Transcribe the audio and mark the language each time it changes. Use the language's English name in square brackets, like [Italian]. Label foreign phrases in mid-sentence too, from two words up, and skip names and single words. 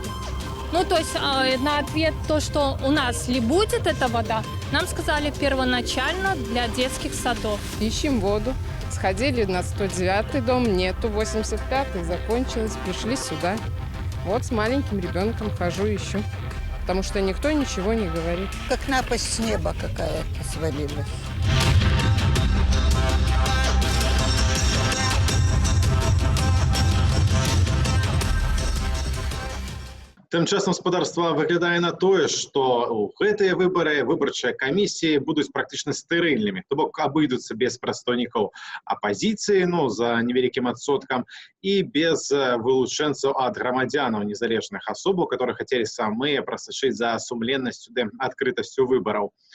[Russian] Ну, то есть на ответ то, что у нас ли будет эта вода, нам сказали первоначально для детских садов. Ищем воду. Сходили на 109-й дом, нету, 85-й закончилось, пришли сюда. Вот с маленьким ребенком хожу, ищу, потому что никто ничего не говорит. Как напасть с неба какая-то свалилась. [Belarusian] Тым часам спадарства выглядае на тое, што ў гэтыя выбары выбарчыя камісіі будуць практычна стэрыльнымі, то бок абыдуцца без прадстаўнікоў апазіцыі, за невялікім адсоткам, і без вылучэнцаў ад грамадзянаў незалежных асоб, которые хацелі самыя прасачыць за сумленнасцю ды адкрытасцю выбараў.